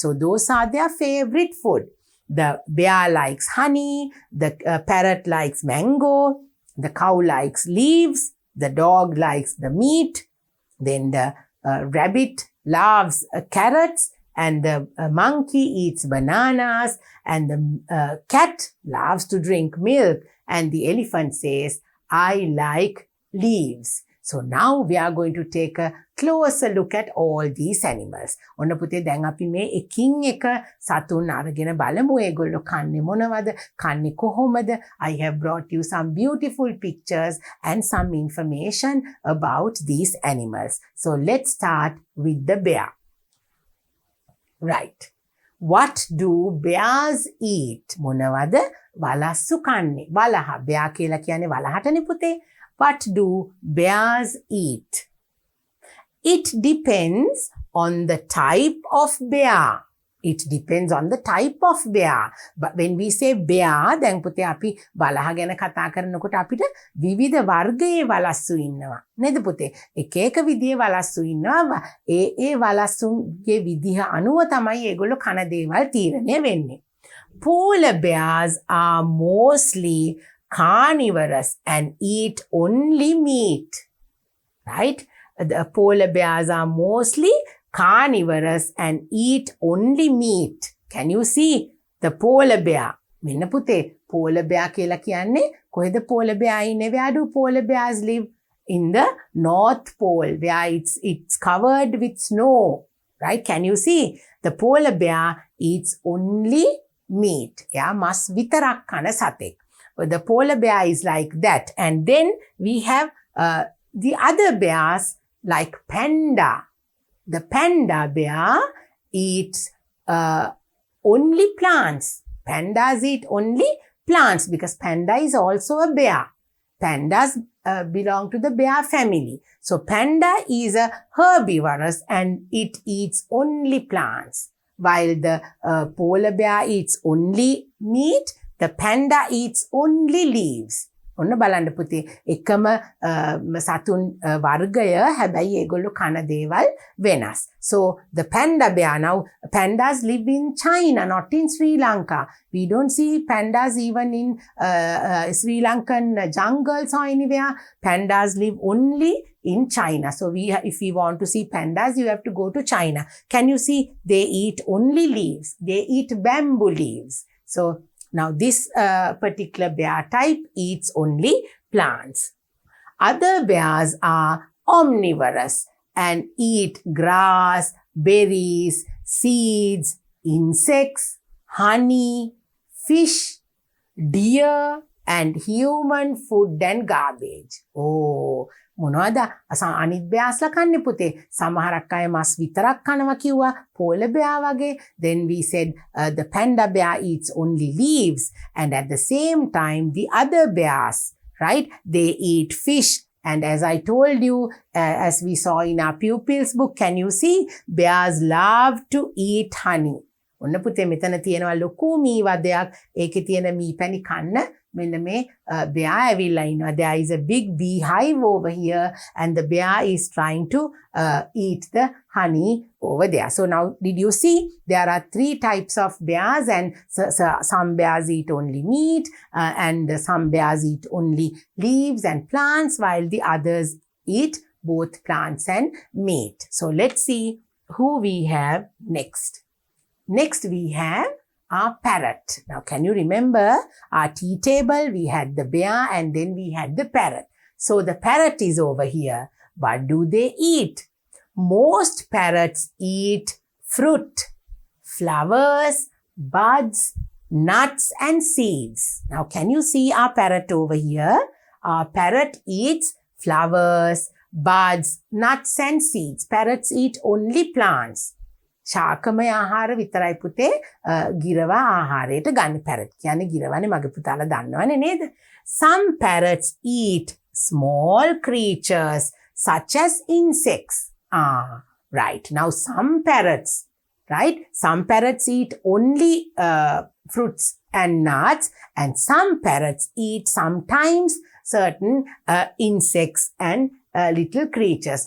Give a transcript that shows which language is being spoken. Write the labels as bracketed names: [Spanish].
[English] So those are their favorite food. The bear likes honey, the parrot likes mango, the cow likes leaves, the dog likes the meat, then the rabbit loves carrots, and the monkey eats bananas, and the cat loves to drink milk, and the elephant says, I like leaves. So now we are going to take a closer look at all these animals. [Sinhala] ඔන්න පුතේ දැන් අපි මේ එකින් එක සතුන් අරගෙන බලමු ඒගොල්ලෝ කන්නේ මොනවද කන්නේ කොහොමද. [English] I have brought you some beautiful pictures and some information about these animals. So let's start with the bear. Right. What do bears eat? [Sinhala] මොනවද වලස්සු කන්නේ? වලහ. bear කියලා කියන්නේ වලහටනේ පුතේ. [English] What do bears eat? It depends on the type of bear. It depends on the type of bear. But when we say bear, then [Sinhala] පුතේ අපි වලහ ගැන කතා කරනකොට අපිට විවිධ වර්ගයේ වලස්සු ඉන්නවා. නේද පුතේ? එක එක විදිහේ වලස්සු ඉන්නවා. ඒ වලස්සුගේ විදිහ අනුව තමයි ඒගොල්ලෝ කන දේවල් තීරණය වෙන්නේ. [English] Polar bears are mostly carnivorous and eat only meat. Right? The polar bears are mostly carnivorous and eat only meat. Can you see the polar bear? [Sinhala] මෙන්න පුතේ polar bear කියලා කියන්නේ කොහෙද polar bear ඉන්නේ? [English] Where do polar bears live? In the North Pole where it's covered with snow. Right? Can you see? The polar bear eats only meat. [Sinhala] Yeah, මස් විතරක් කන සතෙක්. [English] The polar bear is like that. And then we have the other bears like panda. The panda bear eats only plants. Pandas eat only plants because panda is also a bear. Pandas belong to the bear family. So panda is a herbivorous and it eats only plants. While the polar bear eats only meat, the panda eats only leaves. [Sinhala] ඔන්න බලන්න පුතේ එකම සතුන් වර්ගය හැබැයි ඒගොල්ලෝ කන දේවල් වෙනස්. [English] So the panda bear, now pandas live in China, not in Sri Lanka. We don't see pandas even in Sri Lankan jungles or anywhere. Pandas live only in China. So if we want to see pandas, you have to go to China. Can you see? They eat only leaves. They eat bamboo leaves. So now this particular bear type eats only plants. Other bears are omnivorous and eat grass, berries, seeds, insects, honey, fish, deer, and human food and garbage. [Sinhala] Oh, මොනවද අනිත් බෑස්ලා කන්නේ පුතේ සමහරක් අය මස් විතරක් කනවා කිව්වා polar bear වගේ. [English] Then we said the panda bear eats only leaves, and at the same time the other bears, right, they eat fish. And as I told you, as we saw in our pupils book, can you see bears love to eat honey. [Sinhala] ඔන්න පුතේ මෙතන තියෙනවා ලොකු මී වදයක්. ඒකේ තියෙන මී පැණි කන්න මෙන්න මේ bear ඇවිල්ලා ඉන්නවා. [English] There is a big beehive over here and the bear is trying to eat the honey over there. So now did you see there are 3 types of bears, and some bears eat only meat and some bears eat only leaves and plants while the others eat both plants and meat. So let's see who we have next. Next we have our parrot. Now can you remember our tea table? We had the bear and then we had the parrot. So the parrot is over here. What do they eat? Most parrots eat fruit, flowers, buds, nuts and seeds. Now can you see our parrot over here? Our parrot eats flowers, buds, nuts and seeds. Parrots eat only plants. [Sinhala] ශාකමය ආහාර විතරයි පුතේ ගිරවා ආහාරයට ගන්න. parrot කියන්නේ ගිරවනේ මගේ පුතාලා දන්නවනේ නේද? [English] Some parrots eat small creatures such as insects. Right. Now some parrots, right? Some parrots eat only fruits and nuts, and some parrots eat sometimes certain insects and little creatures.